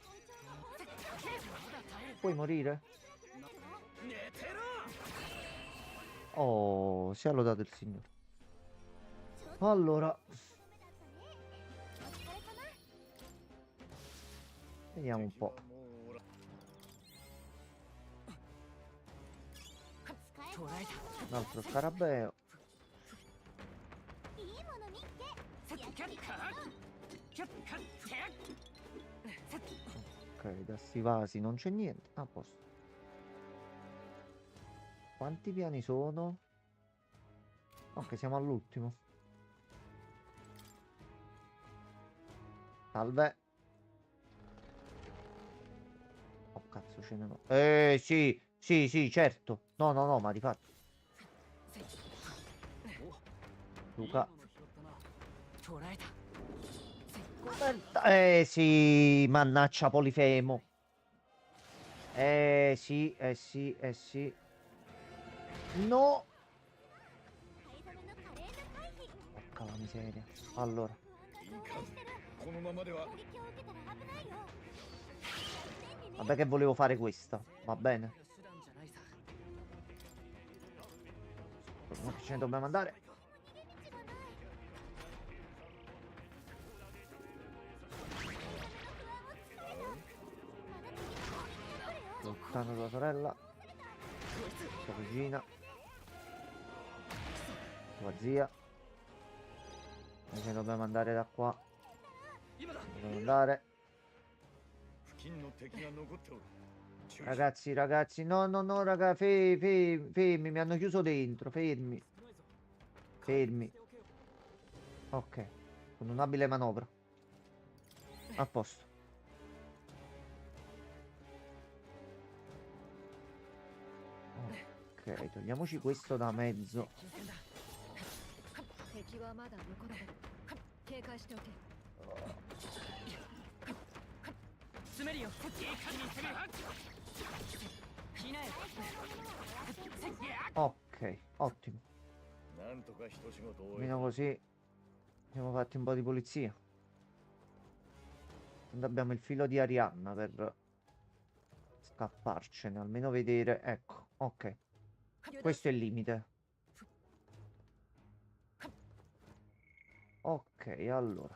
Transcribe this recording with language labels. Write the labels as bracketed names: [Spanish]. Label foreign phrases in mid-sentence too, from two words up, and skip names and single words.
[Italian] Puoi morire? [Japanese] 寝てろ [Italian] Oh, sia lodato il Signore. Allora, vediamo un po'. [Japanese] もうおら捕らえた [Italian] Un altro scarabeo. [Japanese] いいもの見っけキャッカーキャッカッキャッ [Italian] Ok, da sti vasi non c'è niente. A posto. Quanti piani sono? Ok, siamo all'ultimo. Salve. Oh cazzo, ce ne no. Sì, sì, sì, certo. No, no, no, ma di fatto. Luca. [Japanese] 捕らえた [Italian] Sì, mannaccia Polifemo. Sì, sì, sì. No. [Japanese] 灰染めの華麗な回避 [Italian] Porca la miseria. Allora. [Japanese] 不安が増大してるこのままでは攻撃を受けたら危ないよ天にね [Italian] Vabbè che volevo fare questa. Va bene. [Japanese] 手段じゃないさ [Italian] Ma che ce ne dobbiamo andare? [Japanese] 逃げ道がない灰染めの不安を作るなまだ次の攻撃が来るよ [Italian] Lontano tua sorella. Tua cugina. Tua zia. Noi ce ne dobbiamo andare da qua. [Japanese] 今だ [Italian] Dobbiamo andare. [Japanese] 付近の敵が残っておる注意 [Italian] Ragazzi, ragazzi. No, no, no, raga. Fermi. Mi hanno chiuso dentro. Fermi. Fermi. Ok. Con un'abile manovra. A posto. Ok, togliamoci questo da mezzo. [Japanese] 敵はまだ横だ警戒しておけ詰めるよいい感じに攻めるひなよ [Italian] Ok, ottimo. [Japanese] なんとか一仕事終え [Italian] Almeno così siamo fatti un po' di pulizia. Tanto abbiamo il filo di Arianna per scapparcene, almeno vedere. Ecco, ok. Questo è il limite. Ok, allora.